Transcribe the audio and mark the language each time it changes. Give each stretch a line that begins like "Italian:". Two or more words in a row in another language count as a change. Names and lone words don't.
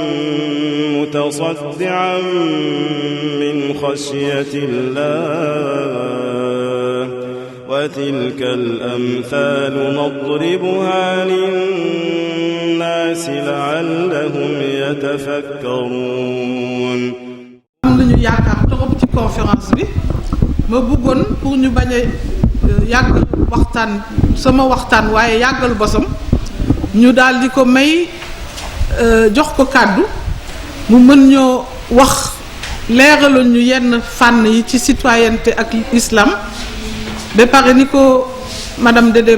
Arabic: متصدعا من خشية الله وتلك الأمثال نضربها للناس لعلهم يتفكرون.
Wolof: am nañu yaakaar trop ci conférence bi ma bëggoon pour ñu bañ a yàgg waxtaan sama waxtaan waaye yàggal bosam ñu daal di ko may jox ko kàddu mu mën ñoo wax leeraloon ñu yenn fànn yi ci citoyenneté ak islam ba pare ni ko madame Dédé